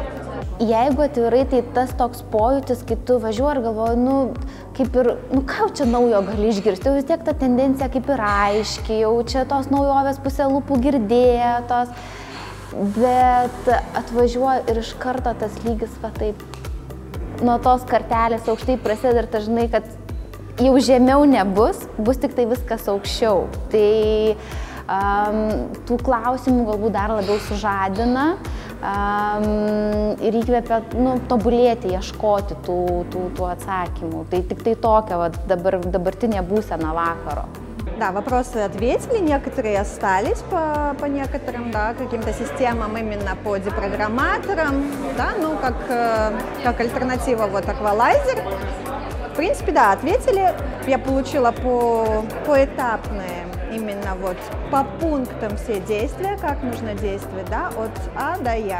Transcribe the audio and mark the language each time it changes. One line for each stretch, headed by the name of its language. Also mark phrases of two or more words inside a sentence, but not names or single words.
Lithuanian: Jeigu atvirai, tai tas toks pojūtis, kai tu važiuoji ir galvoji, kaip ir, ką čia naujo gali išgirsti, jau vis tiek ta tendencija kaip ir aiški, jau čia tos naujovės pusė lūpų girdėtos, bet atvažiuoji ir iš karto tas lygis taip, nuo tos kartelės aukštai prasideda ir ta žinai, kad jau žemiau nebus, bus tik tai viskas aukščiau. Tai tų klausimų galbūt dar labiau sužadina ir įkvepia tobulėti, ieškoti tų atsakymų. Tai tik tai tokia dabartinė būsena vakaro.
Russian: Да, вопросы ответили, некоторые остались по некоторым, да, каким-то системам, именно по депрограмматорам, да, как альтернатива аквалайзер. В принципе, да, ответили. Я получила поэтапные, именно по пунктам все действия, как нужно действовать, да, от А до Я.